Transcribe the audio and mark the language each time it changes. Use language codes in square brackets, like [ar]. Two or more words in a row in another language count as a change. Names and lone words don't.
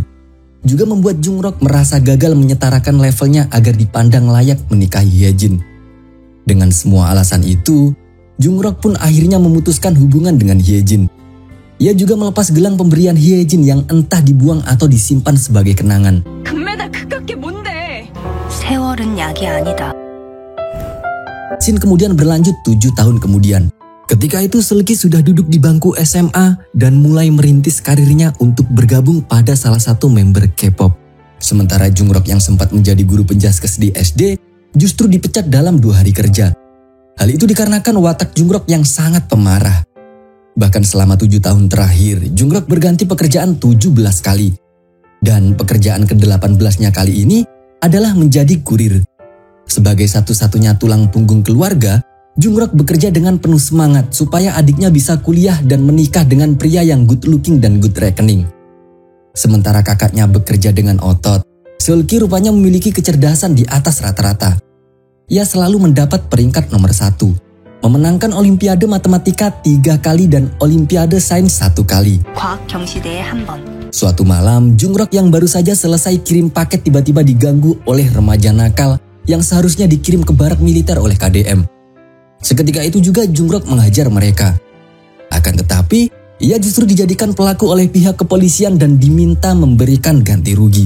[id] Juga membuat Jungrok merasa gagal menyetarakan levelnya agar dipandang layak menikahi Hyejin. Dengan semua alasan itu, Jungrok pun akhirnya memutuskan hubungan dengan Hyejin. Ia juga melepas gelang pemberian Hyejin yang entah dibuang atau disimpan sebagai kenangan. [ko] 금메달 그깟 게 뭔데? 세월은 약이 아니다. [id] Scene kemudian berlanjut 7 tahun kemudian. Ketika itu Seulgi sudah duduk di bangku SMA dan mulai merintis karirnya untuk bergabung pada salah satu member K-pop. Sementara Jungrok yang sempat menjadi guru penjaskes di SD justru dipecat dalam 2 hari kerja. Hal itu dikarenakan watak Jungrok yang sangat pemarah. Bahkan selama 7 tahun terakhir, Jungrok berganti pekerjaan 17 kali. Dan pekerjaan ke-18-nya kali ini adalah menjadi kurir. Sebagai satu-satunya tulang punggung keluarga, Jungrok bekerja dengan penuh semangat supaya adiknya bisa kuliah dan menikah dengan pria yang [en] good looking [id] dan [en] good reckoning. [id] Sementara kakaknya bekerja dengan otot, Seulgi rupanya memiliki kecerdasan di atas rata-rata. Ia selalu mendapat peringkat nomor 1, memenangkan Olimpiade Matematika 3 kali dan Olimpiade Sains 1 kali. [ko] 과학 경시대회 1번. [id] Suatu malam, Jungrok yang baru saja selesai kirim paket tiba-tiba diganggu oleh remaja nakal yang seharusnya dikirim ke barak militer oleh KDM. Seketika itu juga Jungrok menghajar mereka. Akan tetapi, ia justru dijadikan pelaku oleh pihak kepolisian dan diminta memberikan ganti rugi.